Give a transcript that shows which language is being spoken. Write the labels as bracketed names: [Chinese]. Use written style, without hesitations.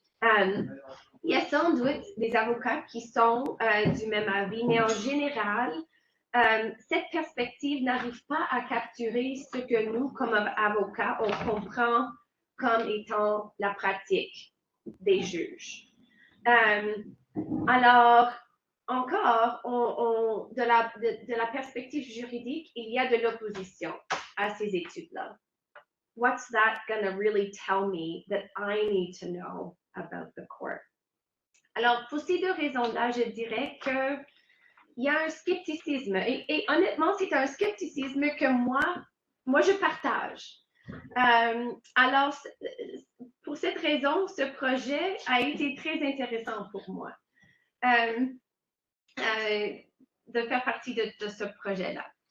[French] Il y a sans doute des avocats qui sont du même avis, mais en général, cette perspective n'arrive pas à capturer ce que nous, comme avocats, on comprend comme étant la pratique des juges. Alors, encore, de la perspective juridique, il y a de l'opposition à ces études-là. [English] What's that going to really tell me that I need to know about the court? [French] Alors, pour ces deux raisons-là, je dirais qu'il y a un scepticisme. Et honnêtement, c'est un scepticisme que moi je partage. Alors, pour cette raison, ce projet a été très intéressant pour moi de faire partie de ce projet-là.